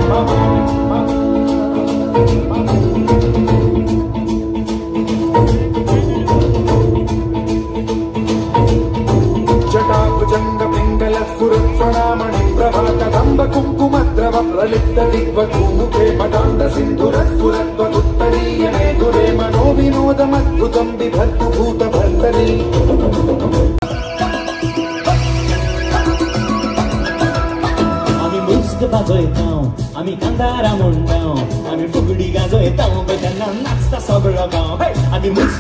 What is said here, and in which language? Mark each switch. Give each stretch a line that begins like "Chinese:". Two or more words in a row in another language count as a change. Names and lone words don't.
Sanskrit: जटाभुजङ्ग पिङ्गल स्फुरत्स्वनामणि प्रभाकदम्ब कुङ्कुमद्रव प्रलिप्त दिग्वधूमुखे पटाण्ड सिन्धुरस्फुरत्वदुत्तरीय मेधुरे मनो विनोदमद्भुतं बिभर्तु भूतभर्तरी
Konkani: वाजयतां आमी कांतारा म्हणटां आमी फुगडी गाजयतां तेन्ना नाचता सगळो गांव आमी मुस्क